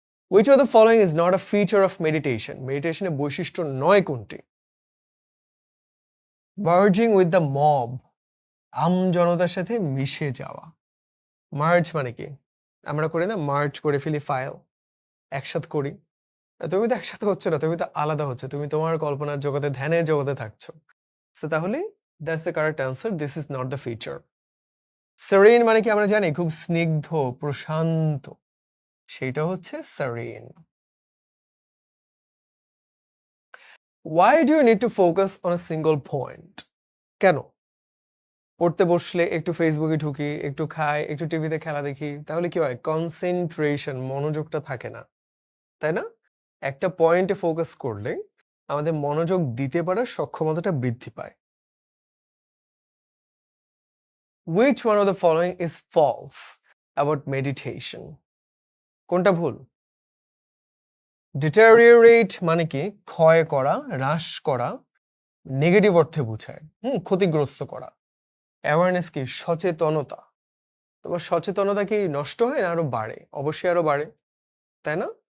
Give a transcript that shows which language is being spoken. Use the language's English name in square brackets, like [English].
[English] Which of the following is not a feature of meditation? [Bangla] মেডিটেশনের বৈশিষ্ট্য নয় কোনটি? [English] Merging with the mob, [Bangla] জনতার সাথে মিশে যাওয়া। মার্জ মানে কি? আমরা করি না, মার্জ করে ফেলি ফাইল, একসাথে করি। তুমি তো একসাথে হচ্ছে না, তুমি তো আলাদা হচ্ছে, তুমি তোমার কল্পনার জগতে, ধ্যানের জগতে থাকছো। সো তাহলে [English] That's the correct answer, this is not the feature. [Bangla] Serene মানে কি আমরা জানি, খুব স্নিগ্ধ, প্রশান্ত, সেটা হচ্ছে serene. [English] Why do you need to focus on a single point? [Bangla] কেন? পড়তে বসলে একটু ফেসবুকে ঢুকি, একটু খাই, একটু টিভিতে খেলা দেখি, তাহলে কি হয়? কনসেন্ট্রেশন, মনোযোগটা থাকে না, তাই না? একটা পয়েন্টে ফোকাস করলে আমাদের মনোযোগ দিতে পারার সক্ষমতাটা বৃদ্ধি পায়। [English] Which one of the following is false about meditation? [Bangla] কোনটা ভুল? Deteriorate মানে কি? ক্ষয় করা, হ্রাস করা, নেগেটিভ অর্থে বোঝায়, ক্ষতিগ্রস্ত করা। অ্যাওয়ারনেস কি? সচেতনতা। তোমার সচেতনতা কি নষ্ট হয় না আরো বাড়ে? অবশ্যই আরো বাড়ে, তাই না?